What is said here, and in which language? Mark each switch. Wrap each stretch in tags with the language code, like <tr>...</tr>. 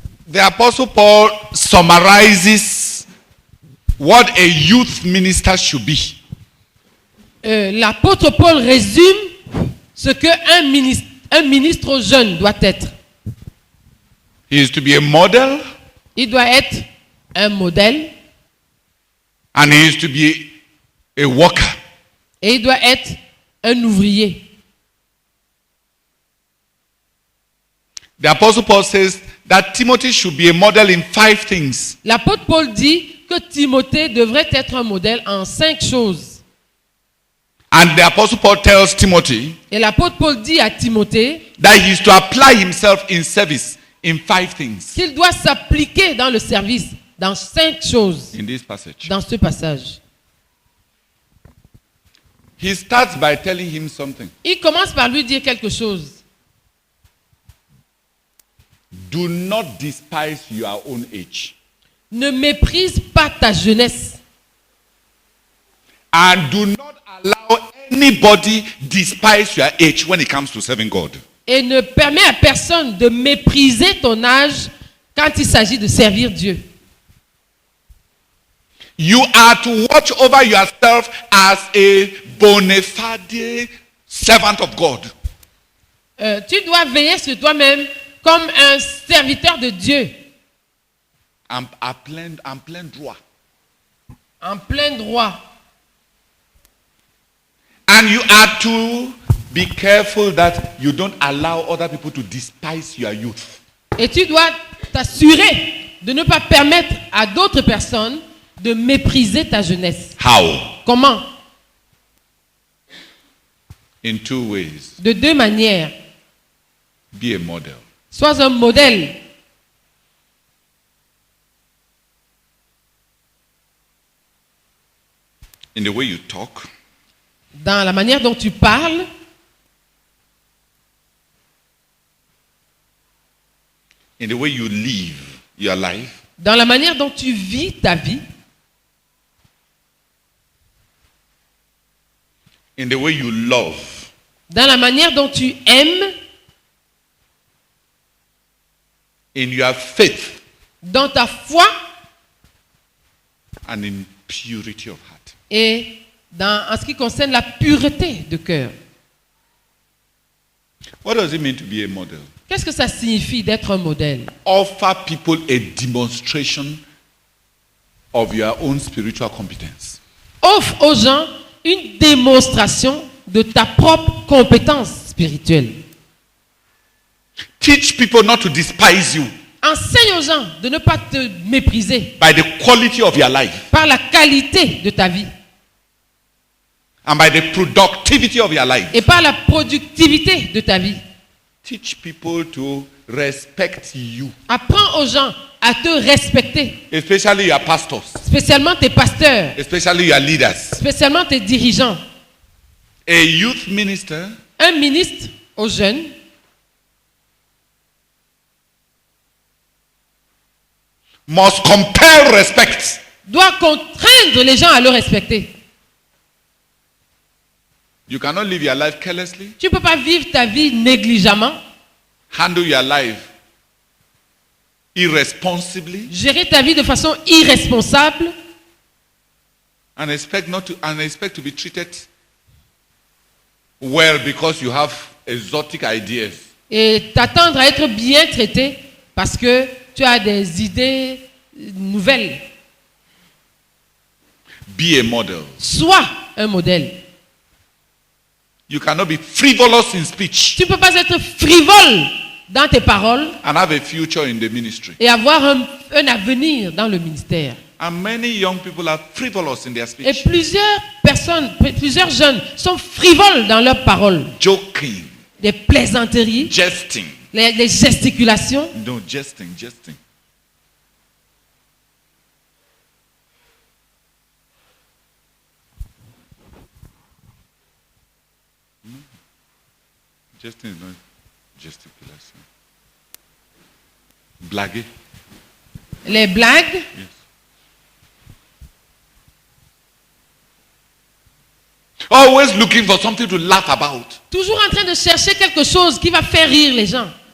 <en>The Apostle Paul summarizes what a youth minister should be.</en> <fr>L'apôtre Paul résume ce qu'un ministre jeune doit être.</fr> <en>He is to be a model</en> <fr>Il doit être un modèle</fr> <en>and he is to be a worker.</en> <fr>et il doit être un ouvrier.</fr> <en>The Apostle Paul says that Timothy should be a model in 5 things.</en> <fr>L'apôtre Paul dit que Timothée devrait être un modèle en 5 choses.</fr> <en>And the Apostle Paul tells Timothy</en> <fr>Et l'apôtre Paul dit à Timothée</fr> <en>that he is to apply himself in service in 5 things</en> <fr>qu'il doit s'appliquer dans le service dans 5 choses</fr> <en>in this passage.</en> <fr>dans ce passage.</fr> <en>He starts by telling him something.</en> <fr>Il commence par lui dire quelque chose.</fr> <en>Do not despise your own age.</en> <fr>Ne méprise pas ta jeunesse</fr> <en>And do not allow anybody despise your age when it comes to serving God.</en> <fr>et ne permets à personne de mépriser ton âge quand il s'agit de servir Dieu.</fr> <en>You are to watch over yourself as a bona fide servant of God.</en> <fr>Tu dois veiller sur toi-même comme un serviteur de Dieu En plein droit. en plein droit.</fr> <en>And you are to be careful that you don't allow other people to despise your youth.</en> <fr>Et tu dois t'assurer de ne pas permettre à d'autres personnes de mépriser ta jeunesse.</fr> <en>How?</en> <fr>Comment?</fr> <en>In 2 ways.</en> <fr>De 2 manières.</fr> <en>Be a model.</en> <fr>Sois un modèle.</fr> <en>In the way you talk,</en> <fr>Dans la manière dont tu parles,</fr> <en>in the way you live your life,</en> <fr>dans la manière dont tu vis ta vie,</fr> <en>in the way you love,</en> <fr>dans la manière dont tu aimes,</fr> <en>in your faith,</en> <fr>dans ta foi</fr> <en>and in purity of heart.</en> <fr>et en ce qui concerne la pureté de cœur.</fr> <en>What does it mean to be a model?</en> <fr>Qu'est-ce que ça signifie d'être un modèle?</fr> <en>Offer people a demonstration of your own spiritual competence.</en> <fr>Offre aux gens une démonstration de ta propre compétence spirituelle.</fr> <en>Teach people not to despise you</en> <fr>Enseigne aux gens de ne pas te mépriser</fr> <en>by the quality of your life</en> <fr>par la qualité de ta vie</fr> <en>and by the productivity of your life.</en> <fr>et par la productivité de ta vie.</fr> <en>Teach people to respect you,</en> <fr>Apprends aux gens à te respecter,</fr> <en>especially your pastors,</en> <fr>spécialement tes pasteurs,</fr> <en>especially your leaders.</en> <fr>spécialement tes dirigeants.</fr> <en>A youth minister</en> <fr>Un ministre aux jeunes</fr> <en>must compel respect</en> <fr>doit contraindre les gens à le respecter.</fr> <en>You cannot live your life carelessly,</en> <fr>Tu ne peux pas vivre ta vie négligemment,</fr> <en>handle your life irresponsibly,</en> <fr>gérer ta vie de façon irresponsable</fr> <en>and expect to be treated well because you have exotic ideas.</en> <fr>et t'attendre à être bien traité parce que tu as des idées nouvelles.</fr> <en>Be a model.</en> <fr>Sois un modèle.</fr> <en>You cannot be frivolous in speech</en> <fr>Tu ne peux pas être frivole dans tes paroles</fr> <en>and have a future in the ministry.</en> <fr>et avoir un avenir dans le ministère.</fr> <en>And many young people are frivolous in their</en> <fr>Et</fr> <en>speech.</en> <fr>plusieurs jeunes sont frivoles dans leurs paroles.</fr> <en>Joking,</en> <fr>Des plaisanteries,</fr> <en>jesting.</en> <fr>les gesticulations.</fr> <en>No, jesting. Jesting is not gesticulation.</en> <fr>Blaguer. Les blagues.</fr> <en>Yes. Always looking for something to laugh about.</en> <fr>Toujours en train de chercher quelque chose qui va faire rire les gens.</fr>